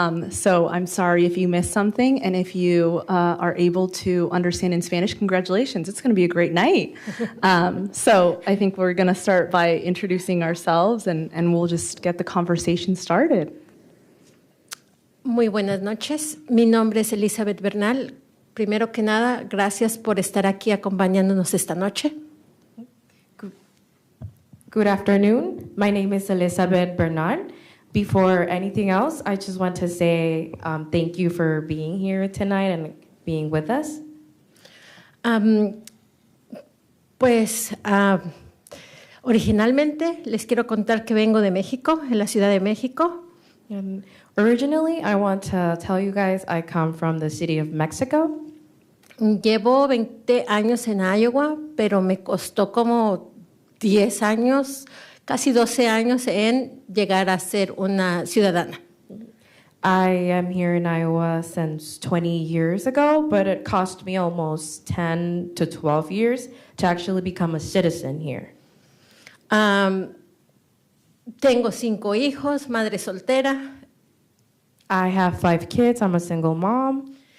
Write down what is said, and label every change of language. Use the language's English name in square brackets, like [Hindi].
[English] So I'm sorry if you missed something, and if you are able to understand in Spanish, congratulations. It's going to be a great night. So I think we're going to start by introducing ourselves, and we'll just get the conversation started. [Spanish] Muy buenas noches. Mi nombre es Elizabeth Bernal. Primero que nada, gracias por estar aquí acompañándonos esta noche. [English] Good afternoon. My name is Elizabeth Bernal. Before anything else, I just want to say thank you for being here tonight and being with us. [Spanish] Pues originalmente les quiero contar que vengo de México, en la Ciudad de México. [English] And originally, I want to tell you guys I come from the city of Mexico. [Spanish] Llevo 20 años en Iowa, pero me costó como 10 años, casi 12 años en llegar a ser una ciudadana. [English] I am here in Iowa since 20 years ago, but it cost me almost 10 to 12 years to actually become a citizen here. [Spanish] Tengo 5 hijos, madre soltera, [English] I have 5 kids, I'm a single mom,